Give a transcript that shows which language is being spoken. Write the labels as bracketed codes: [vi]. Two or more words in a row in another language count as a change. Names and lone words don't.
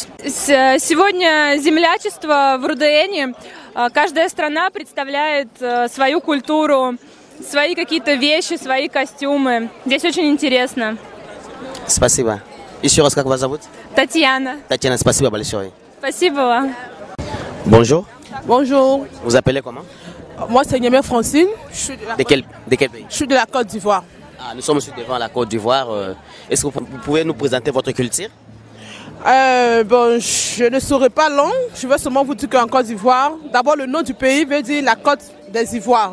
[ru] Сегодня землячество в Рудене. Каждая страна представляет свою культуру, свои какие-то вещи, свои костюмы. Здесь очень интересно. Спасибо. Еще раз, как вас зовут? Татьяна. Татьяна, спасибо большое. Спасибо вам. [fr] Bonjour. Bonjour. Vous appelez comment? Moi, c'est Niamey Francine. De quel pays? Je suis de la Côte d'Ivoire. Ah, nous sommes devant la Côte d'Ivoire. Est-ce que vous pouvez nous présenter votre culture? Bon, je ne serai pas long. Je vais seulement vous dire qu'en Côte d'Ivoire, d'abord le nom du pays veut dire la Côte des Ivoires.